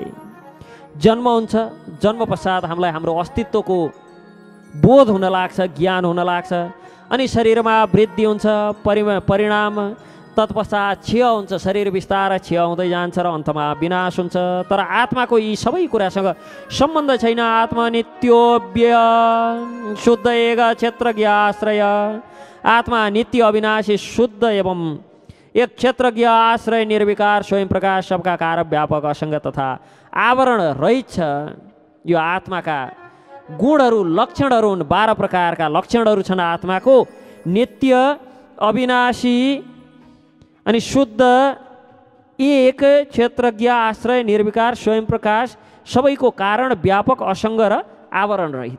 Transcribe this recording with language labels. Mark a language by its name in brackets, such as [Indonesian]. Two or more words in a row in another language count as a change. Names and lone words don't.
[Nepali] जन्म हुन्छ, जन्म पश्चात हामीलाई हाम्रो अस्तित्वको बोध हुन लाग्छ, ज्ञान हुन लाग्छ। अनि शरीरमा वृद्धि हुन्छ, परिणाम, तत्पश्चात क्षय हुन्छ, शरीर बिस्तारै क्षय हुँदै जान्छ र अन्तमा विनाश हुन्छ। तर आत्माको यी सबै कुरासँग सम्बन्ध छैन। आत्मा नित्यो शुद्ध एक क्षेत्रज्ञ आश्रय। आत्मा नित्य अविनाशी शुद्ध एवं एक क्षेत्रज्ञ आश्रय, निर्विकार, स्वयं प्रकाश, [Hindi] सबका कारक, [Nepali] व्यापक, असङ्ग तथा आवरण रहित छ। यो आत्माका गुणहरू, लक्षणहरू हुन्। 12 प्रकारका लक्षणहरू छन् आत्माको। नित्य, अविनाशी अनि शुद्ध, एक क्षेत्रज्ञ आश्रय, निर्विकार, स्वयं प्रकाश, सबैको कारण, व्यापक, असङ्ग र आवरण रहित।